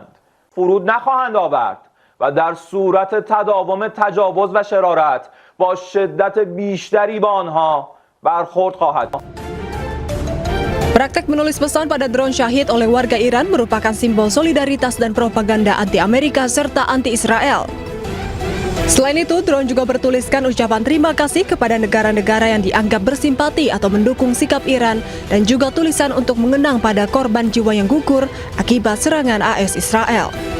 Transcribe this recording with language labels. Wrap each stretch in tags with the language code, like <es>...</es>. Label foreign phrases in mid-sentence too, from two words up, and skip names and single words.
<fa>فرود نخواهند آورد و در صورت تداوم تجاوز و شرارت با شدت بیشتری با آنها برخورد خواهد.</fa> <id>Praktek menulis pesan pada drone syahid oleh warga Iran merupakan simbol solidaritas dan propaganda anti-Amerika serta anti-Israel. Selain itu, drone juga bertuliskan ucapan terima kasih kepada negara-negara yang dianggap bersimpati atau mendukung sikap Iran dan juga tulisan untuk mengenang pada korban jiwa yang gugur akibat serangan AS Israel.</id>